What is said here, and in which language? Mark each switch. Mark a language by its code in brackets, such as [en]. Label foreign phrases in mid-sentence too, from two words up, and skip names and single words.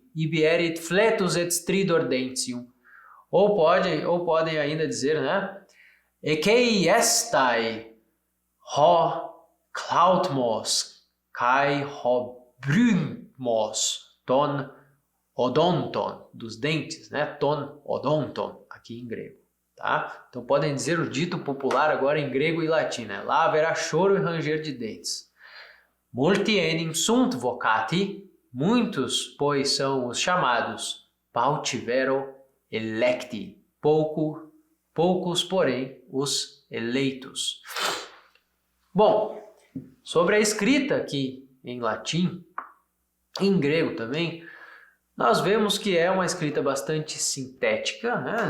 [la] Ibi erit fletus et stridor dentium. [pt] Ou podem ainda dizer, né? [el] Ἐκεῖ ἔσται ὁ κλαυθμὸς καὶ ὁ βρυγμὸς τῶν ὀδόντων, [pt] dos dentes, né? [el] Τῶν ὀδόντων, [pt] aqui em grego. Tá? Então podem dizer o dito popular agora em grego e latim, né? Lá haverá choro e ranger de dentes. [la] Multi enim sunt vocati, [pt] muitos, pois, são os chamados, [la] pautivero electi, [pt] poucos, porém, os eleitos. Bom, sobre a escrita aqui em latim, em grego também, nós vemos que é uma escrita bastante sintética, né?